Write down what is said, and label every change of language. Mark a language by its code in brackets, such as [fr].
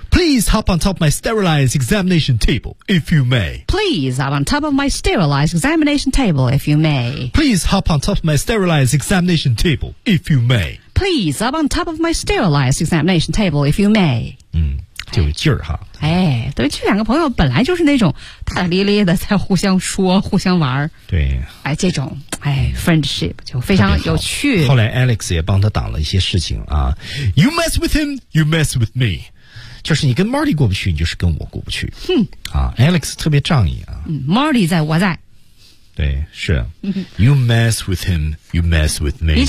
[en] Please hop on top of my sterilized examination table, if you may. Please hop on top of my sterilized examination table, if you may. Please hop on top of my sterilized examination table, if you may. Please hop on top of my sterilized examination table, if you may. [zh] 嗯，就有劲儿哈。哎，对，这两个朋友本来就是那种大大咧咧的，在互相说、互相玩儿。对。哎，这种哎 ，friendship 就非常有趣。后来 Alex 也帮他挡了一些事情啊。 [en] You mess with him, you mess with me. [zh] 就是你跟 Marty 过不去，你就是跟我过不去。哼，啊 ，Alex 特别仗义啊。嗯 ，Marty 在，我在。对，是。 [en] You mess with him, you mess with me。